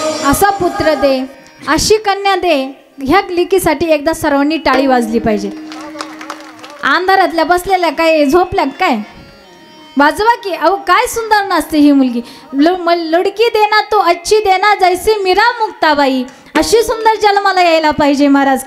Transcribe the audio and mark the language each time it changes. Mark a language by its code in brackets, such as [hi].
[mr] असा पुत्र दे अशी कन्या दे. ह्या लेकीसाठी एकदा सर्वांनी टाळी वाजली पाहिजे. अंधारातल्या बसलेल्या काय झोपल्या काय वाजवा की. अहो काय सुंदर नसते ही मुलगी. [hi] लडकी देना तो अच्छी देना जैसे मीरा मुक्ताबाई. [mr] अशी सुंदर जन्माला यायला पाहिजे महाराज.